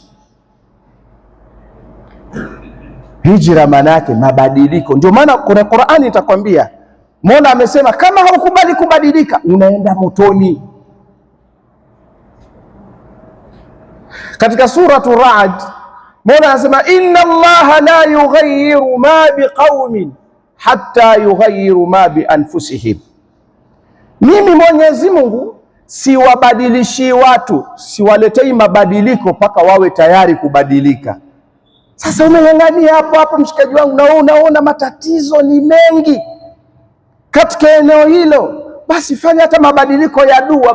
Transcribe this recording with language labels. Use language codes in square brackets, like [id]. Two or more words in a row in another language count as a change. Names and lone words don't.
[sw] Hijra maana yake mabadiliko. Ndio maana kuna Qur'ani itakwambia, Mola amesema kama haukubali kubadilika unaenda motoni. Katika suratu Ra'd, Mola anasema, [ar] إن الله لا يغير ما بقوم حتى يغيروا ما بأنفسهم. [sw] Mimi Mwenyezi Mungu siwabadilishi watu, siwaletei mabadiliko mpaka wawe tayari kubadilika. Sasa umeng'ang'ania hapo mshikaji wangu, na unaona matatizo ni mengi katika eneo hilo, basi fanya hata mabadiliko ya dua.